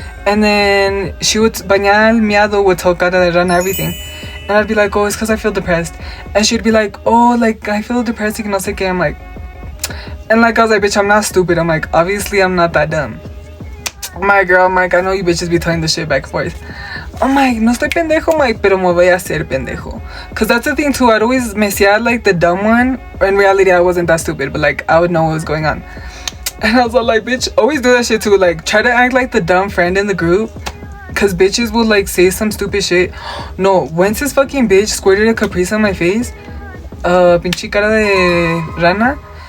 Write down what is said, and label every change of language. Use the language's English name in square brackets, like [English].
[English] And then she would, pañal miado would tell cara de rana everything. And I'd be like, oh, it's because I feel depressed. And she'd be like, oh, like, I feel depressed. You can also say, I'm like, and like, I was like, bitch, I'm not stupid. I'm like, obviously, I'm not that dumb. My girl, I'm like, I know you bitches be telling this shit back and forth. I'm like, [Spanish] no estoy pendejo, I'm like, pero me voy a hacer pendejo. [English] Cause that's the thing too, I'd always [Spanish] me hacía [English] like the dumb one. In reality, I wasn't that stupid, but like, I would know what was going on. And I was all like, bitch, always do that shit too. Like, try to act like the dumb friend in the group. Cause bitches will like say some stupid shit. No, once this fucking bitch squirted a Caprice on my face, pinche cara de rana.